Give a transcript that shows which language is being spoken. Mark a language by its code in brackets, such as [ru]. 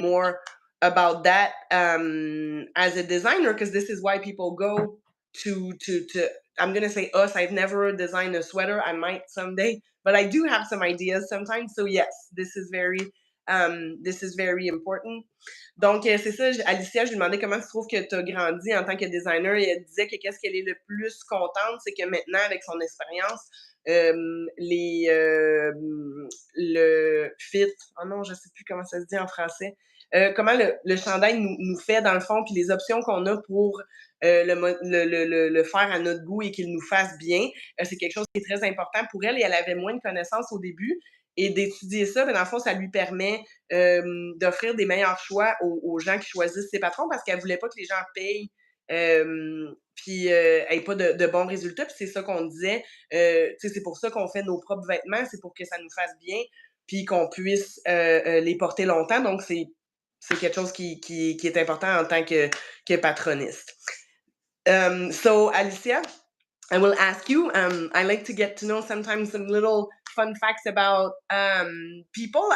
[en] more about that as a designer. Because this is why people go to I'm gonna say us. I've never designed a sweater. I might someday, but I do have some ideas sometimes. So yes, this is very important. [fr] Donc c'est ça. Alicia, je lui demandais comment tu trouves que tu as grandi en tant que designer, et elle disait que qu'est-ce qu'elle est le plus contente, c'est que maintenant avec son expérience, les le fit. Oh non, je sais plus comment ça se dit en français. Comment le chandail nous fait dans le fond, puis les options qu'on a pour le faire à notre goût et qu'il nous fasse bien. C'est quelque chose qui est très important pour elle, et elle avait moins de connaissances au début. Et d'étudier ça, ben, dans le fond, ça lui permet d'offrir des meilleurs choix aux gens qui choisissent ses patrons, parce qu'elle voulait pas que les gens payent puis aient pas de bons résultats. Puis c'est ça qu'on disait. C'est pour ça qu'on fait nos propres vêtements, c'est pour que ça nous fasse bien, puis qu'on puisse les porter longtemps. Donc, c'est quelque chose qui est important en tant que patroniste. [en] So, Alicia, I will ask you. I like to get to know sometimes some little fun facts about people.